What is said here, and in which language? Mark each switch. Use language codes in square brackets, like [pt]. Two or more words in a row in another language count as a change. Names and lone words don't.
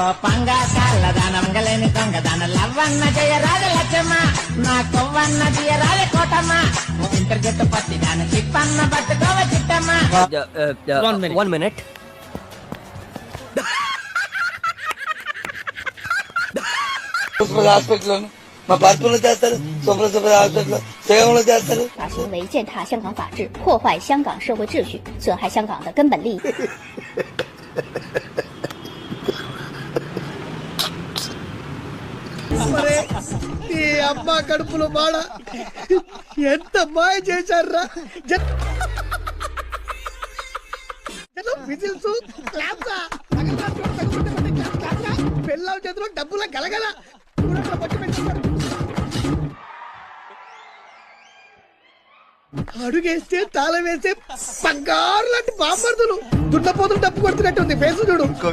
[en] One minute. [te] హాస్పిటల్ మా పార్కులో చేస్తారు, [en] super hospital [te] సేవలో చేస్తారు. [zh] 法行为践踏香港法治，破坏香港社会秩序，损害香港的根本利益。 [te] ఈ అమ్మ కడుపులో బాడ ఎంత మాయ చేశారా! విజిల్స్, పిల్లల చేతిలో డబ్బుల గలగల అడుగేస్తే తాళం వేస్తే బంగారు లాంటి బాంబర్దులు దున్నపోతులు డబ్బు కొడుతున్నట్టు ఉంది ఫేసు చూడు.